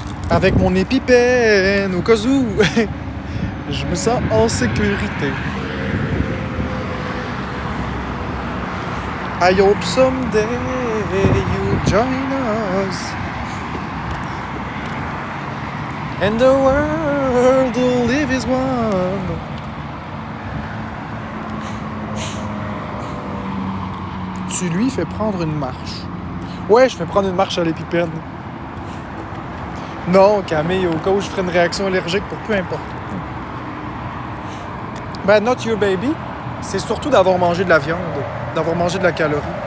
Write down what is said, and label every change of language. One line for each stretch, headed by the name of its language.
French: Avec mon épipène, au cas où, je me sens en sécurité.
English: I hope someday you join us. And the world will live as one.
French: Tu lui fais prendre une marche. Ouais, je fais prendre une marche à l'épipène. Non, Camille, au cas où je ferais une réaction allergique pour peu importe. Ben, Not Your Baby, c'est surtout d'avoir mangé de la viande, d'avoir mangé de la calorie.